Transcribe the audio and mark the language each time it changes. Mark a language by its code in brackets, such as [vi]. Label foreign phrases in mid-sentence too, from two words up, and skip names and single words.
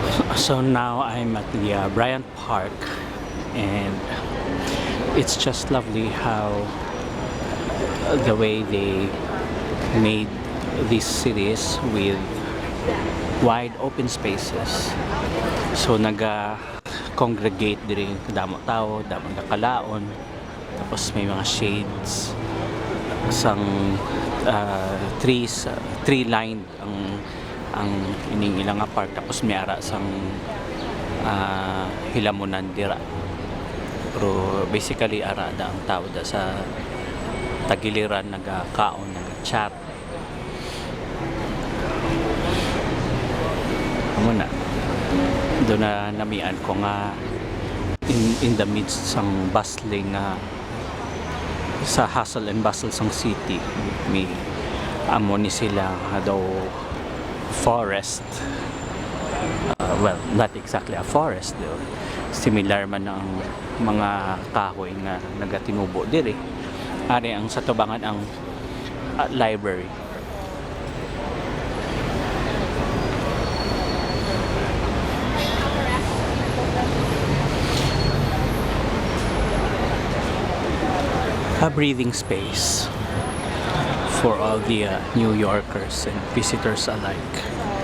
[en] So now I'm at the Bryant Park, and it's just lovely how the way they made these cities with wide open spaces. [hil] So congregate diri damo tao, damo nakalaon, tapos may mga shades, sang trees, [en] tree lined [hil] ang ining ilang park, tapos may ara sang hilamunan dira. Pero basically ara da ang tao da sa tagiliran, nagakaon, nagchat. Amo na do na namian ko nga [en] in the midst [hil] sang bustling sa [en] hustle and bustle [hil] sang city, may amo ni sila daw forest. [en] Well, not exactly a forest though. [hil] Similar man ang mga kahoy nga nagatinubo diri. Ari ang sa tubangan ang library. [en] A breathing space for all the New Yorkers and visitors alike.